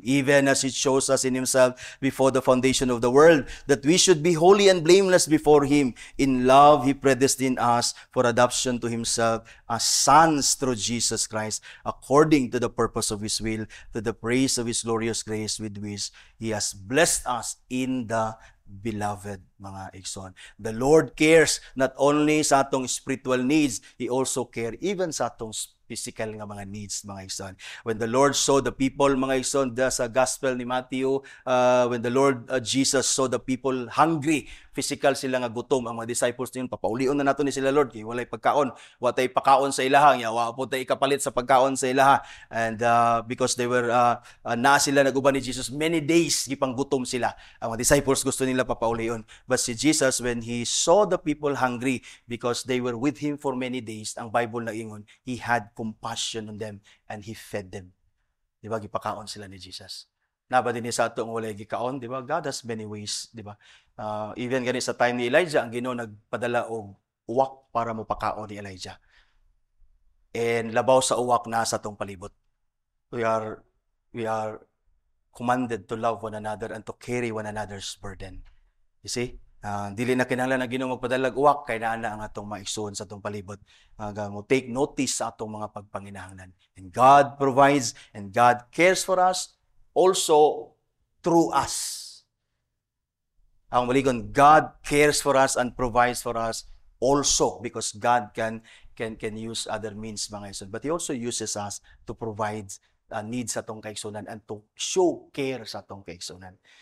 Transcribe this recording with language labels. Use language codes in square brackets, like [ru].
[en] Even as He chose us in Himself before the foundation of the world, that we should be holy and blameless before Him. In love, He predestined us for adoption to Himself as sons through Jesus Christ, according to the purpose of His will, to the praise of His glorious grace with which He has blessed us in the beloved, [ceb] mga igsoon. [en] The Lord cares not only [ceb] sa atong [en] spiritual needs, He also cares even sa atong physical [ceb] nga mga [en] needs, [ceb] mga igsoon. [en] When the Lord saw the people, [ceb] mga igsoon, sa gospel ni Matthew, [en] when the Lord Jesus saw the people hungry, [ceb] physical sila nga gutom, ang mga disciples niyon, papaulion na nato ni sila Lord, kay walay pagkaon, watay pagkaon sa ilaha, wa po tay ikapalit sa pagkaon sa ilaha. [en] And because they were [ceb] na sila naguban ni Jesus, [en] many days [ceb] gipang gutom sila. Ang mga disciples gusto nila papaulion. [en] But [ceb] si [en] Jesus, when He saw the people hungry because they were with Him for many days, [ceb] ang Bible na ingon, [en] He had compassion on them and He fed them. [ceb] Di ba? Gipakaon sila ni Jesus. Naba din sa atong walay gikaon, di ba? [en] God has many ways, [ceb] di ba? [en] Even [ceb] gani sa time ni Elijah, ang Ginoo nagpadala og uwak para mo pakaon ni Elijah. [en] And [ceb] labaw sa uwak na sa atong palibot. [en] We are commanded to love one another and to carry one another's burden. You see? [ceb] Dili na kinahanglan ang Ginoo magpadalag uwak kay naa na ang atong maigsoon sa atong palibot. Mo [en] take notice [ceb] sa atong mga pagpanginahanglan. [en] And God provides and God cares for us also through us. [ceb] Ang maligon, [en] God cares for us and provides for us also because God can use other means, [ceb] mga igsoon. [en] But He also uses us to provide needs [ceb] sa atong kaigsunan [en] and to show care sa atong kaigsunan.